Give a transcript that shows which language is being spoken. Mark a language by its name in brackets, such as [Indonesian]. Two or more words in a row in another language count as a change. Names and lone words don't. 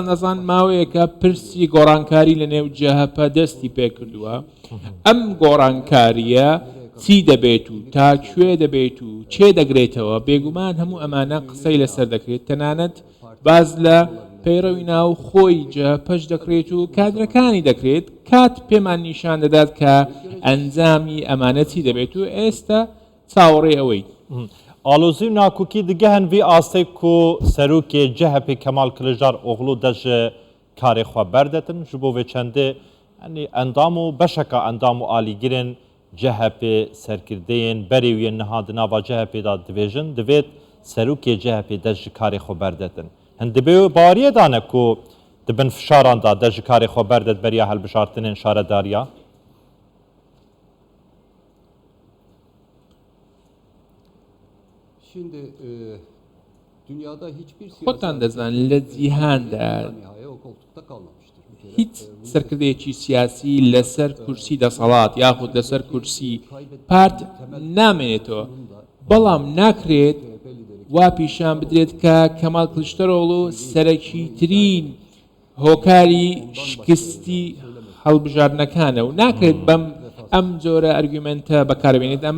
[Central Kurdish] نەزان ماوەیەکە پرسی گۆڕانکاری لە نێو جەهەپە دەستی پێکردووە ئەم گۆڕانکاریە چی دەبێت و تا کوێ دەبێت و چێ دەگرێتەوە بێگومان هەموو ئەمانە قسەی لەسەر دەکرێت تەنانەت باز لە پەیڕەوی ناو خۆی جەهەپەش دەکرێت و کادرەکانی دەکرێت کات پێمان نیشان دەدات کە ئەنجامی ئەمانە چی دەبێت و ئێستا چاوەڕێ ئەوەی [Kurdish] آلوزی ناکوکی دیگه هن وی آسته کو سروکی جهپی کمال کلجار اغلو دج کاری خواه بردتن جبو و چنده اندامو بشکا اندامو آلی گیرن جهپی سرکردین بریوی نهادنا و جهپی دا دویژن دوید سروکی جهپی دج کاری خواه بردتن هن دبیو باریه دانه کو دبن فشاران دا دج کاری خواه بردت بریا هل بشارتنین شارداریا [Turkish] Şimdi dünyada hiçbir [Central Kurdish] خۆتان دەزان لە جیهاندا [Turkish] o koltukta kalmamıştır. [Central Kurdish] هیچ سەرکردەیەکی سیاسی لەسەر کورسی دەسەڵات یاخود لەسەر کورسی پارت نامێنێتەوە بەڵام ناکرێت وا پیشان بدرێت کە کەمال کلیچدارۆغلو سەرەکی ترین هۆکاری شکستی هەڵبژاردنەکانە و ناکرێت بەم ئەم جۆرە ئەرگومنتە بەکاربێنێت ئەمە